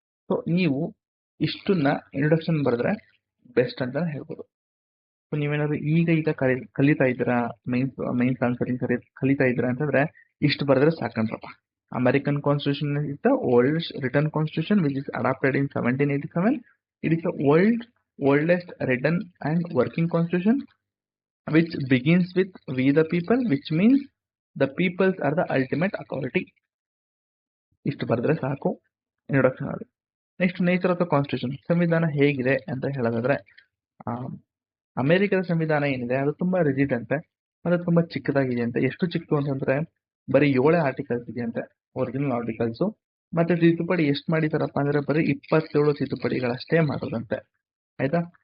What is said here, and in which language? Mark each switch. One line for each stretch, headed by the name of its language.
Kannada: So ನೀವು ಇಷ್ಟನ್ನ introduction ಬರೆದ್ರೆ best ಅಂತ ಹೇಳ್ಬೋದು. ಸೊ ನೀವೇನಾದ್ರು ಈಗ ಕಲಿತಾ ಇದ್ದೀರಾ, ಮೈನ್ಸ್ ಆನ್ಸರಿಂಗ್ ಕಲಿತಾ ಇದ್ದೀರಾ ಅಂತಂದ್ರೆ ಇಷ್ಟು ಬರೆದ್ರೆ ಸಾಕಂದ್ರಪ್ಪ.
English: American constitution is the oldest written constitution which is adopted in 1787. It is the oldest written and working constitution which begins with we the people, which means the peoples are the ultimate authority.
Kannada: ಇಷ್ಟು ಬರೆದ್ರೆ ಸಾಕು introduction ಅಲ್ಲಿ.
English: next nature of the constitution,
Kannada: ಸಂವಿಧಾನ ಹೇಗಿದೆ ಅಂತ ಹೇಳೋದಾದ್ರೆ, ಅಮೆರಿಕದ ಸಂವಿಧಾನ ಏನಿದೆ ಅದು ತುಂಬಾ ರಿಜಿಡ್ ಅಂತೆ, ಅದು ತುಂಬಾ ಚಿಕ್ಕದಾಗಿದೆ ಅಂತೆ. ಎಷ್ಟು ಚಿಕ್ಕದು ಅಂತಂದ್ರೆ ಬರೀ 7 ಆರ್ಟಿಕಲ್ಸ್ ಇದೆಯಂತೆ, ಒರಿಜಿನಲ್ ಆರ್ಟಿಕಲ್ಸ್. ಮತ್ತೆ ತಿದ್ದುಪಡಿ ಎಷ್ಟು ಮಾಡಿದಾರಪ್ಪ ಅಂದ್ರೆ ಬರೀ 27 ತಿದ್ದುಪಡಿಗಳಷ್ಟೇ ಮಾಡೋದಂತೆ, ಆಯ್ತಾ?